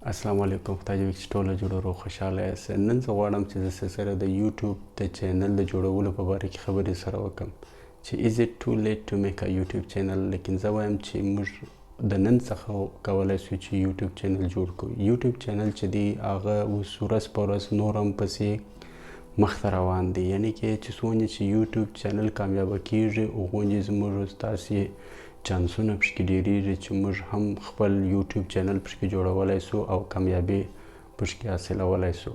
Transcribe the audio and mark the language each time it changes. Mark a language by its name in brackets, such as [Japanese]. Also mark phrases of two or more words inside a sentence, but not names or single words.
[Arabic] السلام علیکم. [Pashto] خدای دې وکړي چې ټوله جوړ روغ خوشحاله یاست. نن زه غواړم چې زه سره د یوټیوب د چینل د جوړولو په باره کې خبرې سره وکړم چې [English] is it too late to make a YouTube channel. [Pashto] لیکن زه وایم چې موږ د نن څخه کولی شو چې یوټیوب چینل جوړ کړو. یوټیوب چینل چې دی هغه اوس ورځ په ورځ نور هم پسې مخته روان دی، یعنی کې چې څومره چې یوټیوب چینل کامیابه کیږي هغومره زموږ ستاسې چانسونه پکې ډیریږي چې موږ هم خپل یوټیوب چینل پکې جوړولی سو او کامیابي پکې حاصلولی سو.